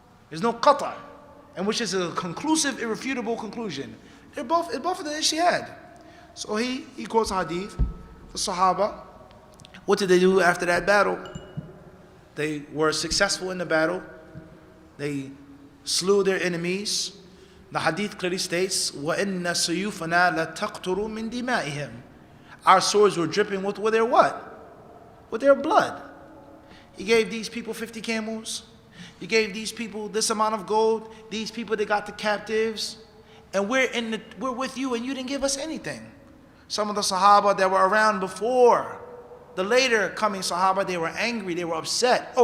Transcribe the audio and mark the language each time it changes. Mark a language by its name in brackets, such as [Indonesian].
[English] There's no qata', and which is a conclusive, irrefutable conclusion. It's both of the ijtihad. So he quotes a hadith, the Sahaba. What did they do after that battle? They were successful in the battle. They slew their enemies. The hadith clearly states, [Arabic] وَإِنَّ سُيُوفَنَا لَتَقْتُرُ مِنْ دِمَائِهِمْ. [English] Our swords were dripping with their what? With their blood. He gave these people 50 camels. He gave these people this amount of gold. These people, they got the captives. And we're with you and you didn't give us anything. Some of the Sahaba that were around before, the later coming Sahaba, they were angry, they were upset.